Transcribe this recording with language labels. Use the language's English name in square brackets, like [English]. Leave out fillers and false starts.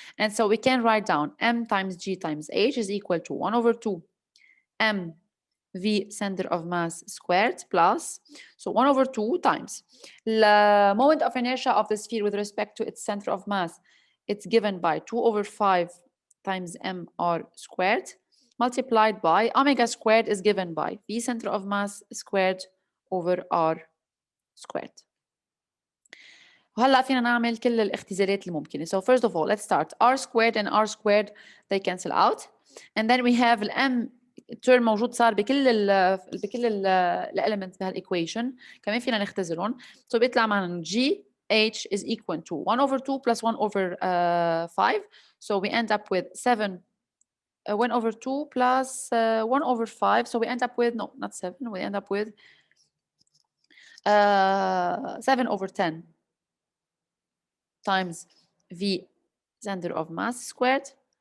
[English] And so we can write down M times G times H is equal to 1 over 2 M V center of mass squared plus, so 1 over 2 times the moment of inertia of the sphere with respect to its center of mass, it's given by 2 over 5 times mr squared multiplied by omega squared is given by V center of mass squared over R squared. [Arabic] وهلا فينا نعمل كل الاختزالات الممكنة. [English] So first of all, let's start R squared and R squared, they cancel out, and then we have M [Arabic] التيرم موجود صار بكل ال elements بهالايكويشن، كمان فينا نختزلهم. [English] So [Arabic] بيطلع معنا [English] GH is equal to 1 over 2 plus 1 over 5. So we end up with 7 1 over 2 plus 1 over 5. So we end up with, no, not 7. We end up with 7 over 10 times V center of mass squared.